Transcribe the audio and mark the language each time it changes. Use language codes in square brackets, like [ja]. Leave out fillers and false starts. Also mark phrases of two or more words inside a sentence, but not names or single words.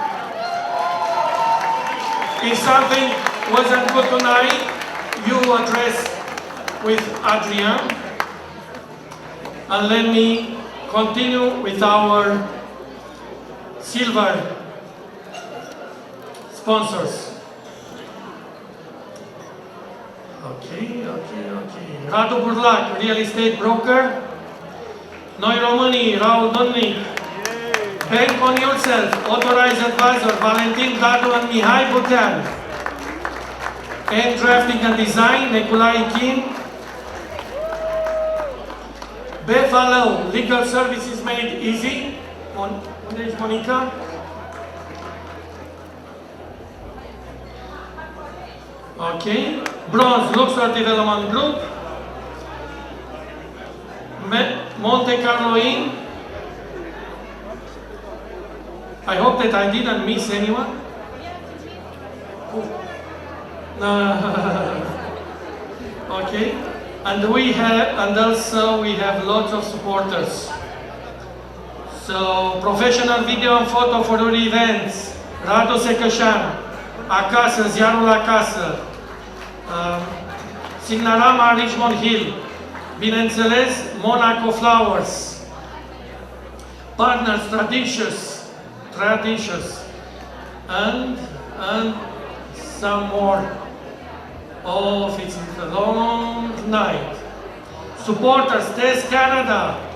[en] If something wasn't good tonight, you address with Adrian. And let me continue with our silver sponsors. Okay. Radu Burlac, real estate broker. Noi Românii, Raul Dănnic. Bank on yourself, authorized advisor, Valentin Dadu and Mihai Butean. And drafting and design, Nicolae Chin. Befalo, legal services made easy. [ro] Unde ești, Monica? [en] Okay. Bronze, Luxor Development Group. Monte Carlo Inn. I hope that I didn't miss anyone. Okay. And also we have lots of supporters. So, professional video and photo for your events. Radu Secășan, Acasă, Ziarul Acasă. Signarama Richmond Hill. [ro] Bineînțeles, [en] Monaco Flowers. Partners, Traditious. And some more. Oh, it's a long night. Supporters, TES Canada.